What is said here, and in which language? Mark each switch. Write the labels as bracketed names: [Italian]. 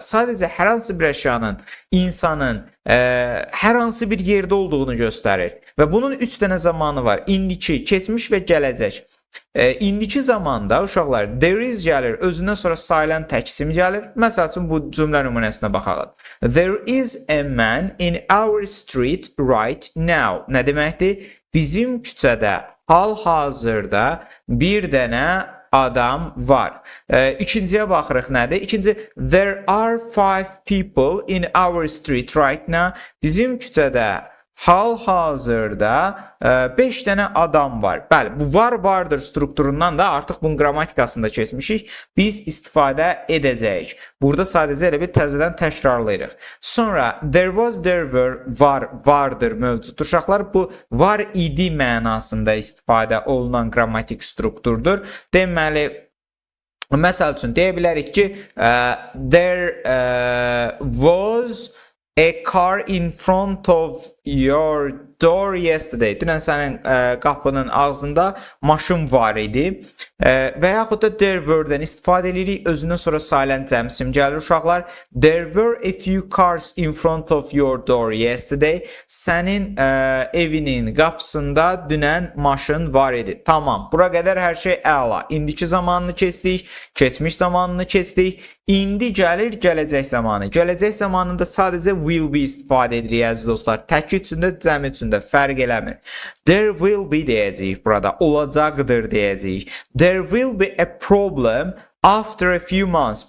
[Azerbaijani] Sadəcə hər hansı bir əşyanın, insanın hər hansı bir yerdə olduğunu göstərir. Və bunun 3 dənə zamanı var. İndiki, keçmiş və gələcək. İndiki zamanda uşaqlar there is gəlir, özündən sonra sayılan təksim gəlir. Məsəl üçün bu cümlə nümunəsinə baxaq. [English] There is a man in our street right now. [Azerbaijani] Nə deməkdir? Bizim küçədə hal-hazırda bir dənə adam var. İkinciyə baxırıq nədir? İkinci, [English] there are 5 people in our street right now. [Azerbaijani] Bizim küçədə hal-hazırda 5 dənə adam var. Bəli, bu var, vardır strukturundan da artıq bunun qrammatikasında keçmişik. Biz istifadə edəcəyik. Burada sadəcə elə bir təzədən təkrarlayırıq. Sonra there was, there were, var, vardır mövcuddur. Uşaqlar, bu var idi mənasında istifadə olunan qrammatik strukturdur. Deməli, məsəl üçün deyə bilərik ki, [English] there was a car in front of your door yesterday. [Azerbaijani] Dünən sənin qapının ağzında maşın var idi. Və yaxud da there were-dən istifadə edirik. Özündən sonra sayılan cəmsim gəlir uşaqlar. [English] There were a few cars in front of your door yesterday. [Azerbaijani] Sənin evinin qapısında dünən maşın var idi. Tamam. Bura qədər hər şey əla. İndiki zamanını keçdik. Keçmiş zamanını keçdik. İndi gəlir gələcək zamanı. Gələcək zamanında sadəcə will be istifadə edirik əziz dostlar. Təkid üçündə, cəm üçündə fərq eləmir. [English] There will be [Azerbaijani] deyəcəyik burada. Olacaqdır deyəcəyik. [English] There will be a problem after a few months.